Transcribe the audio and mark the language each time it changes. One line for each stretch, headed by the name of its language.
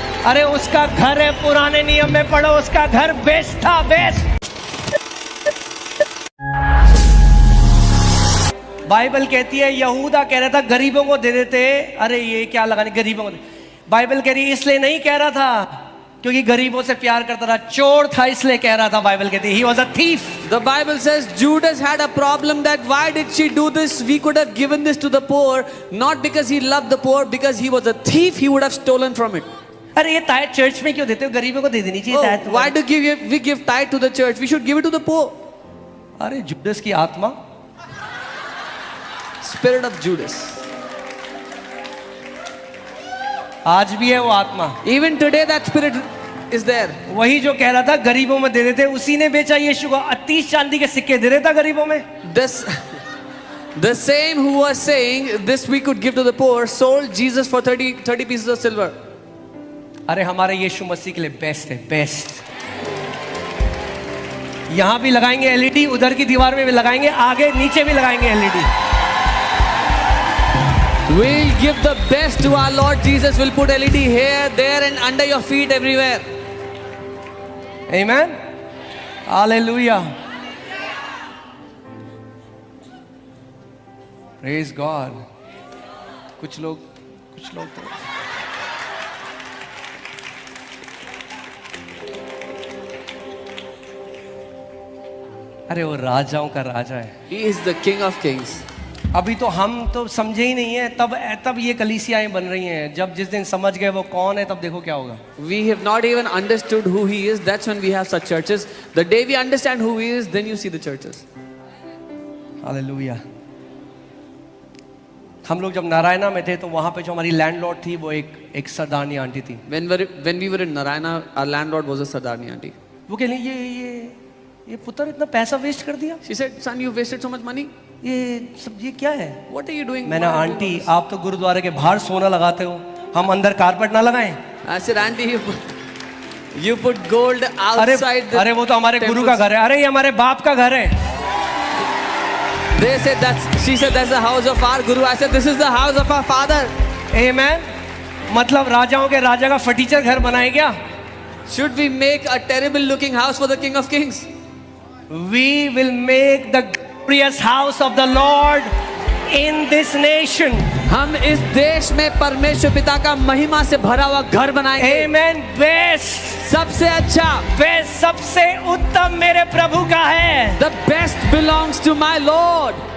Hindi: अरे उसका घर है, पुराने नियम में पढ़ो, उसका घर बेस्ट था, बेस्ट। बाइबल कहती है यहूदा कह रहा था गरीबों को दे देते। अरे ये क्या लगाने गरीबों को? बाइबल कह रही इसलिए नहीं कह रहा था क्योंकि गरीबों से प्यार करता था, चोर था इसलिए कह रहा था। बाइबल कहती है
English: he was a thief. The Bible says Judas had a problem that why did she do this? We could have given this to the poor, not because he loved the poor, because he was a thief, he would have stolen from it.
Hindi: अरे ये tithe church में क्यों देते हो? गरीबों को दे देनी चाहिए tithe।
English: Why do we give tithe to the church? We should give it to the poor.
Hindi: अरे जुडस की आत्मा,
English: Spirit of Judas.
Hindi: आज भी है वो आत्मा।
English: Even today that spirit is there.
Hindi: वही जो कह रहा था गरीबों में दे देते, उसी ने बेचा यीशु को। 30 चांदी के सिक्के दे देता गरीबों में।
English: The same who was saying this we could give to the poor sold Jesus for 30 pieces of silver.
Hindi: अरे हमारे यीशु मसीह के लिए बेस्ट है, बेस्ट। यहां भी लगाएंगे एलईडी, उधर की दीवार में भी लगाएंगे, आगे नीचे भी लगाएंगे LED.
English: We'll give the best to our Lord Jesus. We'll put LED here, there, and under your feet, everywhere. Amen. Hallelujah. Praise God.
Hindi: कुछ लोग तो अरे वो राजाओं का राजा है।
English: He is the King of Kings.
Hindi: अभी तो हम तो समझे ही नहीं है, तब ये कलीसियाएं बन रही हैं। जब जिस दिन समझ गए वो कौन है, तब देखो क्या होगा।
English: We have not even understood who he is. That's when we have such churches. The day we understand who he is, then you see the churches.
Hindi: Hallelujah. हम लोग जब नारायणा में थे तो वहां पे जो हमारी लैंडलॉर्ड थी वो एक सरदारनी आंटी थी।
English: When we were in Narayana, our landlord was a Sardarni auntie.
Hindi: वो कह रही ये पुत्र इतना पैसा वेस्ट कर दिया।
English: She said, son, you wasted so much money.
Hindi: ये क्या है?
English: What are you doing?
Hindi: मैंने आंटी आप तो गुरुद्वारे के बाहर सोना लगाते हो, हम अंदर कारपेट ना लगाएं?
English: I said, auntie, you put gold outside the
Hindi: अरे वो तो हमारे गुरु का घर है। अरे ये हमारे बाप का घर है।
English: They said she said that's the house of our guru. I said this is the house of our father. Amen.
Hindi: मतलब राजाओं के राजा का फटीचर घर बनाए क्या?
English: Should we make a terrible looking house for the King of Kings? We will make the glorious house of the Lord in this nation.
Hindi: हम इस देश में परमेश्वर पिता का महिमा से भरा हुआ घर बनाएंगे।
English: Amen. Best,
Hindi: सबसे अच्छा, बेस्ट, सबसे उत्तम मेरे प्रभु का है।
English: The best belongs to my Lord.